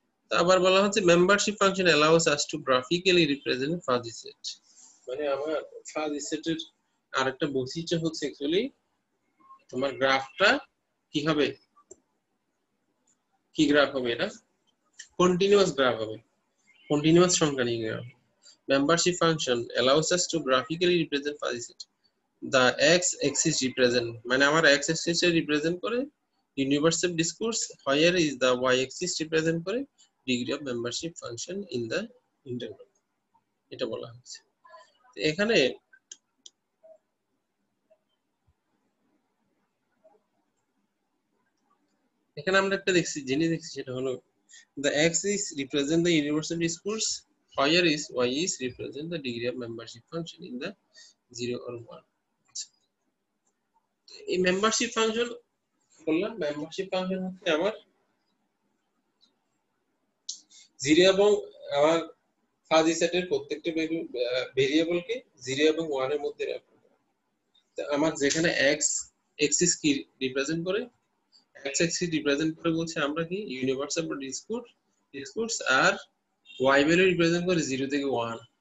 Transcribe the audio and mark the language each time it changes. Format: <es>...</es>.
<bn>আবার বলা হচ্ছে</bn> <en>membership function allows us to graphically represent fuzzy set,</en> <bn>মানে আমার ফাজি সেটের আরেকটা বৈশিষ্ট্য হচ্ছে অ্যাকচুয়ালি তোমার গ্রাফটা কি হবে, কি গ্রাফ হবে, এটা কন্টিনিউয়াস গ্রাফ হবে, কন্টিনিউয়াস সংখ্যা নিয়ে graph.</bn> <en>membership function allows us to graphically represent fuzzy set, the x axis represent</en> <bn>মানে আমার x axis এ রিপ্রেজেন্ট করে</bn> <en>universe of discourse, where is the y axis represent করে degree of membership function in the interval,</en> <bn>এটা বলা হচ্ছে। এখানে আমরা একটা জিনিস দেখছি, সেটা হলো</bn> <en>the axis represent the universal discourse, where is y is represent the degree of membership function in the 0 or 1.</en> <bn>এই মেম্বারশিপ ফাংশন বললাম, মেম্বারশিপ ফাংশন হচ্ছে আমার 0 এবং আমার ফাজি সেটের প্রত্যেকটা ভেরিয়েবলকে 0 এবং 1 এর মধ্যে রাখবো। তো আমার যেখানে x এক্সিস কি রিপ্রেজেন্ট করে, x এক্সিস রিপ্রেজেন্ট করে বলছে আমরা কি universe of discourse, আর y value represent করে 0 থেকে 1।</bn>